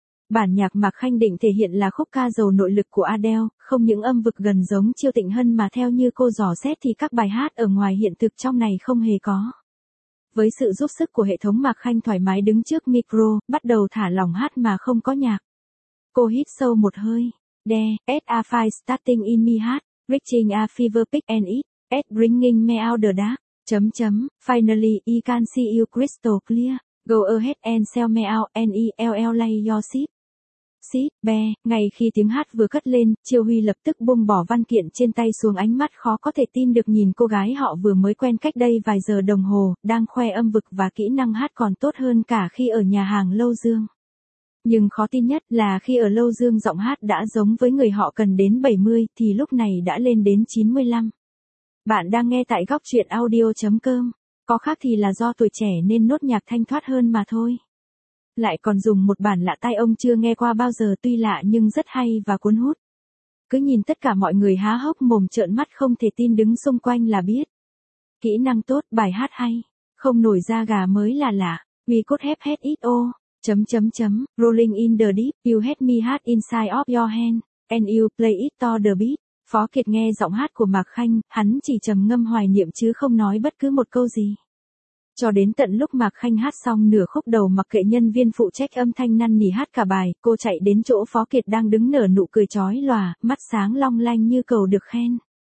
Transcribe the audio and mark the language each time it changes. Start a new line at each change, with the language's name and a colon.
Vietnamese: Bản nhạc Mạc Khanh định thể hiện là khúc ca giàu nội lực của Adele, không những âm vực gần giống Chiêu Tịnh Hân mà theo như cô dò xét thì các bài hát ở ngoài hiện thực trong này không hề có. Với sự giúp sức của hệ thống, Mạc Khanh thoải mái đứng trước micro, bắt đầu thả lỏng hát mà không có nhạc. Cô hít sâu một hơi.
English: There is a fire starting in me heart, reaching a fever peak and it is bringing me out the dark. Finally I can see you crystal clear. Go ahead and sell me out and I'll lay your ship.
Vietnamese: Ngay khi tiếng hát vừa cất lên, Chiêu Huy lập tức buông bỏ văn kiện trên tay xuống, ánh mắt khó có thể tin được nhìn cô gái họ vừa mới quen cách đây vài giờ đồng hồ, đang khoe âm vực và kỹ năng hát còn tốt hơn cả khi ở nhà hàng Lâu Dương. Nhưng khó tin nhất là khi ở Lâu Dương giọng hát đã giống với người họ cần đến 70 thì lúc này đã lên đến 95. Bạn đang nghe tại góc truyện audio.com, có khác thì là do tuổi trẻ nên nốt nhạc thanh thoát hơn mà thôi. Lại còn dùng một bản lạ tai ông chưa nghe qua bao giờ, tuy lạ nhưng rất hay và cuốn hút. Cứ nhìn tất cả mọi người há hốc mồm trợn mắt không thể tin đứng xung quanh là biết. Kỹ năng tốt, bài hát hay, không nổi da gà mới là lạ.
English: We could have had it all. Rolling in the deep, you had me heart inside of your hand, and you play it to the beat.
Vietnamese: Phó Kiệt nghe giọng hát của Mạc Khanh, hắn chỉ trầm ngâm hoài niệm chứ không nói bất cứ một câu gì. Cho đến tận lúc Mạc Khanh hát xong nửa khúc đầu, mặc kệ nhân viên phụ trách âm thanh năn nỉ hát cả bài, cô chạy đến chỗ Phó Kiệt đang đứng nở nụ cười chói lòa, mắt sáng long lanh như cầu được khen.